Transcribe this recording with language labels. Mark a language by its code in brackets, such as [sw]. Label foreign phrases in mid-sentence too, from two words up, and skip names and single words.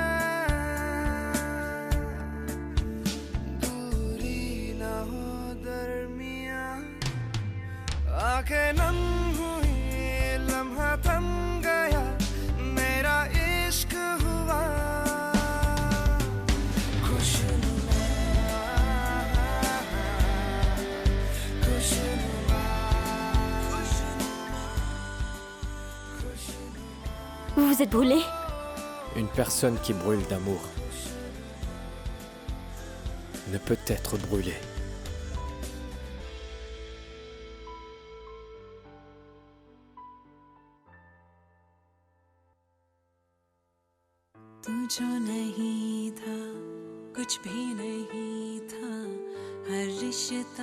[hi] दूरी ना हो दरमिया आंखें नम हुई लम्हा थम गया मेरा इश्क हुआ खुशनुमा खुशनुमा [fr] Vous vous êtes brûlé? Une personne qui brûle d'amour ne peut être brûlée. [hi] तू जो नहीं था कुछ भी नहीं था हर रिश्ता